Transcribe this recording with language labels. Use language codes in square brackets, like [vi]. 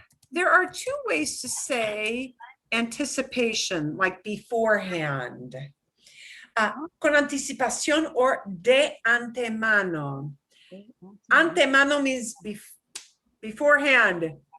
[en] There are two ways to say anticipation, like beforehand. [es] Con anticipación or de antemano. [en] Antemano means beforehand.